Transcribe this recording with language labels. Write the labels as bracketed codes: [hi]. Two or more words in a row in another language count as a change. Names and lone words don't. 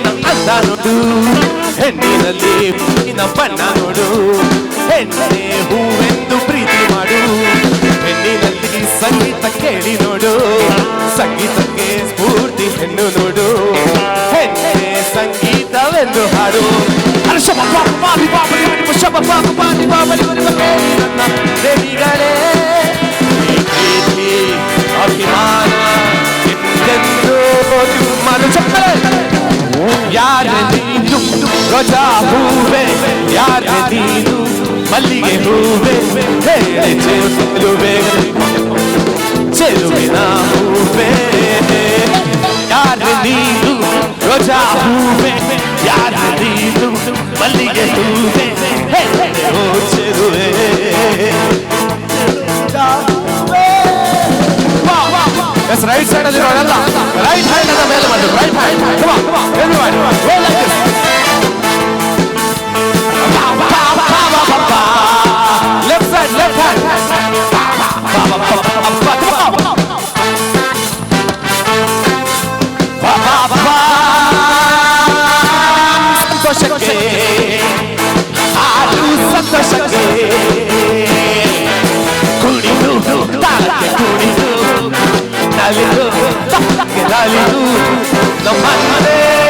[kn] ಅಂದ ನೋಡು ಹೆಣ್ಣಿನಲ್ಲಿ ಹೂವಿನ ಬಣ್ಣ ನೋಡು ಹೆಣ್ಣೆ ಹೂವೆಂದು ಪ್ರೀತಿ ಮಾಡು ಹೆಣ್ಣಿನಲ್ಲಿ ಸಂಗೀತ ಕೇಳಿ ನೋಡು ಸಂಗೀತಕ್ಕೆ ಸ್ಫೂರ್ತಿ ಹೆಣ್ಣು ನೋಡು ಹೆಣ್ಣೆ ಸಂಗೀತವೆಂದು ಹಾಡು. ದೇವಿಗಳೇ ಪ್ರೀತಿ ಅಭಿಮಾನ ಎಂದೆಂದೂ ನಿಮ್ಮನ್ನು ಚಪ್ಪಲೆ. ಯಾರೆ ನೀನು ರೋಜಾ ಹೂವೆ ಯಾರೆ ನೀನು ಮಲ್ಲಿಗೆ ಹೂವೆ ಹೇಳೆ ಚೆಲುವೆ ಚೆಲುವಿನ ಹೂವೆ ಯಾರೆ ನೀನು ರೋಜಾ ಹೂವೆ ಯಾರೆ ನೀನು ಮಲ್ಲಿಗೆ ಹೂವೆ ಹೇಳೆ ಓ ಚೆಲುವೆ. [en] right side [kn] ಅಲ್ಲಿ ನೋಡಲ್ಲ [en] right hand [kn] ಅದ ಮೇಲೆ ಮಾಡಿ [en] right hand. Come on, come on, everybody, go like this. Left side, left hand. [kn] ಸಂತೋಷಕ್ಕೆ ಆಡು ಸಂತೋಷಕ್ಕೆ ಕುಣಿದು ತಾಳಕ್ಕೆ ಕುಣಿದು ನಲಿದು ನಲಿದು ನಮ್ಮನ್ನೇ